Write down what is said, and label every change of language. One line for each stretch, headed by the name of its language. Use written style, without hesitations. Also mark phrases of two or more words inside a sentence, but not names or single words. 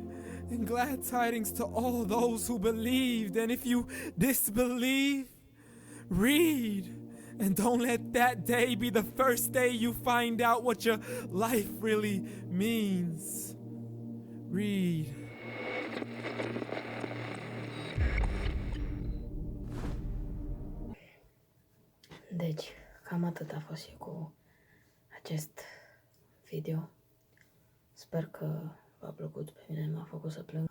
English: And glad tidings to all those who believed, and if you disbelieve, read. And don't let that day be the first day you find out what your life really means. Read.
Romanian: Deci, cam atât a fost și cu acest video. Sper că v-a plăcut, pe mine m-a făcut să plâng.